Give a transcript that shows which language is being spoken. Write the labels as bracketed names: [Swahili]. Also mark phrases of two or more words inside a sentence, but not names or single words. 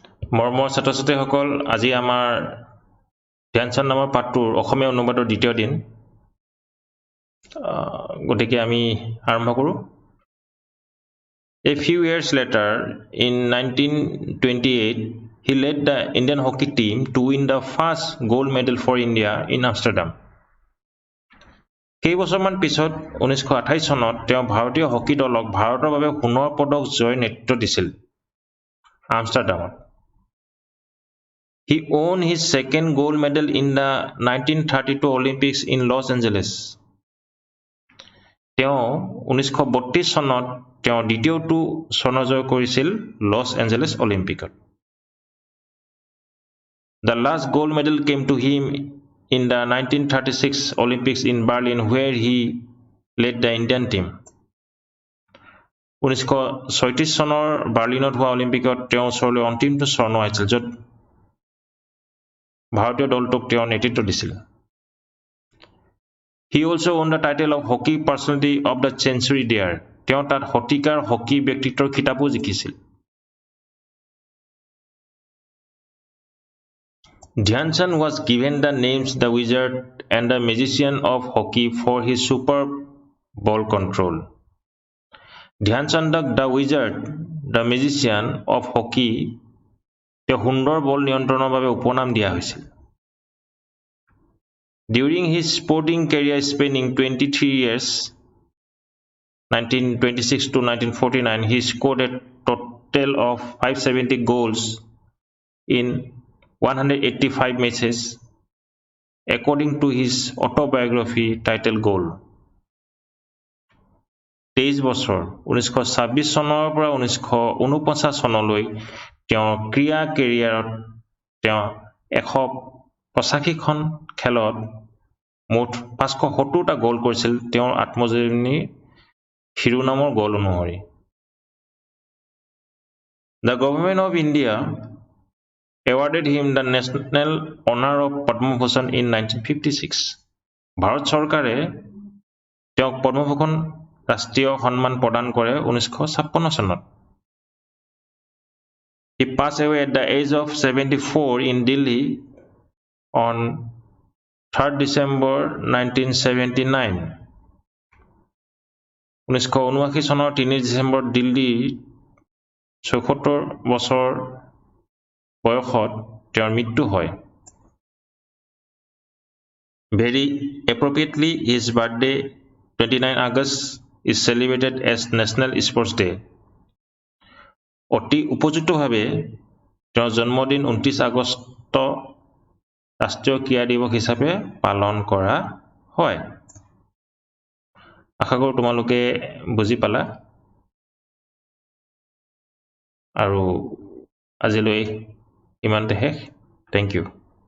[Assamese] মৰমৰ ছাত্ৰ-ছাত্ৰীসকল আজি আমাৰ ধ্যান চান্দ নামৰ পাঠটোৰ অসমীয়া অনুবাদৰ দ্বিতীয় দিন গতিকে আমি আৰম্ভ কৰোঁ [English] A few years later in 1928 he led the Indian hockey team to win the first gold medal for India in Amsterdam [Assamese] কেইবছৰমান পিছত 1928 চনত তেওঁ ভাৰতীয় হকী দলক ভাৰতৰ বাবে সোণৰ পদক জয় নেতৃত্ব দিছিল আমষ্টাৰডামত [English] He won his second gold medal in the 1932 Olympics in Los Angeles. [Assamese] তেওঁ 1932 চনত তেওঁ দ্বিতীয়টো স্বৰ্ণ জয় কৰিছিল লছ এঞ্জেলেছ অলিম্পিকত [English] The last gold medal came to him in the 1936 Olympics in Berlin where he led the Indian team. [Assamese] 1936 চনৰ বাৰ্লিনত হোৱা অলিম্পিকত তেওঁ ওচৰলৈ অন্তিমটো স্বৰ্ণ আহিছিল য'ত ভাৰতীয় দলটোক তেওঁ নেতৃত্ব দিছিল [English] He also won the title of Hockey Personality of the Century there. [Assamese] তেওঁ তাত শতিকাৰ হকী ব্যক্তিত্বৰ খিতাপো জিকিছিল [English] Dhyan Chand was given the names the Wizard and the Magician of Hockey for his superb ball control. [Assamese] Dhyan Chandক [English] the Wizard, the Magician of Hockey [Assamese] তেওঁ সুন্দৰ বল নিয়ন্ত্ৰণৰ বাবে উপনাম দিয়া হৈছিল [English] During his sporting career spanning 23 years 1926 to 1949 he scored a total of 570 goals in 185 matches according to his autobiography titled Goal [Assamese] 23 বছৰ 1926 চনৰ পৰা 1949 চনলৈ তেওঁ ক্ৰীড়া কেৰিয়াৰত তেওঁ 185খন খেলত মুঠ 570টা গোল কৰিছিল তেওঁৰ আত্মজীৱনী শিৰোনামৰ গোল অনুসৰি [English] The government of India awarded him the national honor of Padma Bhushan in 1956 [Assamese] ভাৰত চৰকাৰে তেওঁক পদ্মভূষণ ৰাষ্ট্ৰীয় সন্মান প্ৰদান কৰে 1956 চনত [English] He passed away at the age of 74 in Delhi on 3rd December 1979 [Assamese] 1979 চনৰ 3 ডিসেম্বৰ দিল্লী 74 বছৰ বয়সত তেওঁৰ মৃত্যু হয় [English] Very appropriately his birthday 29 August is celebrated as National Sports Day [Assamese] অতি উপযুক্তভাৱে তেওঁৰ জন্মদিন 29 আগষ্ট ৰাষ্ট্ৰীয় ক্ৰীড়া দিৱস হিচাপে পালন কৰা হয় আশা কৰোঁ তোমালোকে বুজি পালা আৰু আজিলৈ ইমানতে শেষ [English] Thank you